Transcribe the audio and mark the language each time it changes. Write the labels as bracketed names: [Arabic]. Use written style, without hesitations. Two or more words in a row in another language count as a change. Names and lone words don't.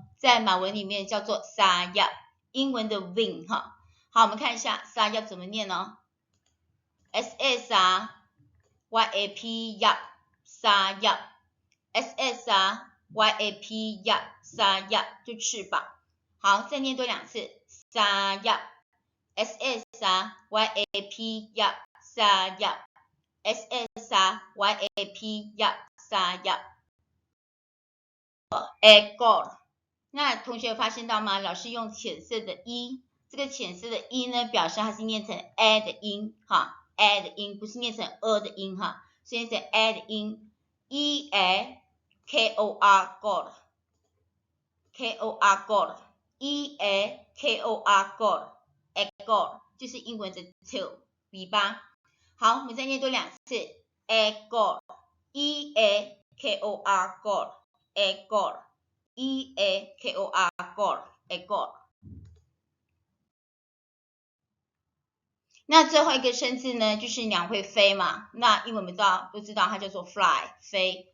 [Chinese] 在马文里面叫做 sayap， 英文的 wing 哈。好，我们看一下 sayap 怎么念呢 ？ [Malay] sayap sayap sayap [Chinese] 就翅膀。好，再念多两次 [Malay] sayap sayap sayap ekor。 [Chinese] 那同学有发现到吗？老师用浅色的 e， 这个浅色的 e 呢，表示它是念成 a 的音哈 ，a 的音不是念成 的音哈，是念成 a 的音 ， [Malay] e kor kor ekor [Chinese] 就是英文的 tail 尾巴。好，我们再念多两次 [Malay] ekor ekor ekor。 [Chinese] 那最后一个生字呢，就是鸟会飞嘛，那因为我们都知道它叫做 fly 飞。